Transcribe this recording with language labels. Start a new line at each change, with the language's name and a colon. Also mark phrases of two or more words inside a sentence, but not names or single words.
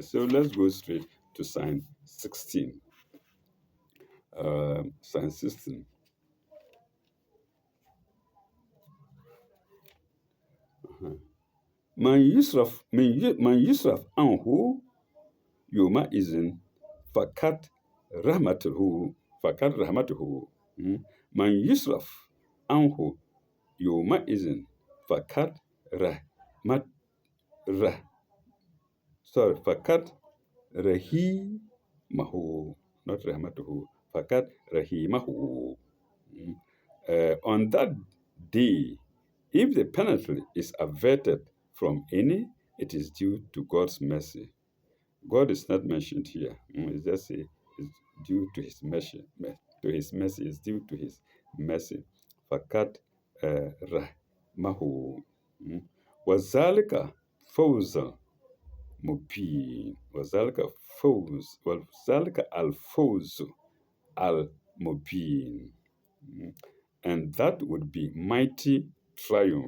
English: So let's go straight to sign 16. Sign 16.
Arabic: من يصرف عنه يومئذ فقد رحمته. من يصرف عنه يومئذ فقد رحمت رح sorry فقد رحمه, not rahmatuhu, فقد رحمه.
English: On that day, if the penalty is averted from any, it is due to God's mercy. God is not mentioned here. It's just it's due to His mercy. To His mercy is due to His mercy.
Arabic: فقد رحمه. وذلك فوز مبين. وذلك الفوز المبين.
English: And that would be mighty triumph.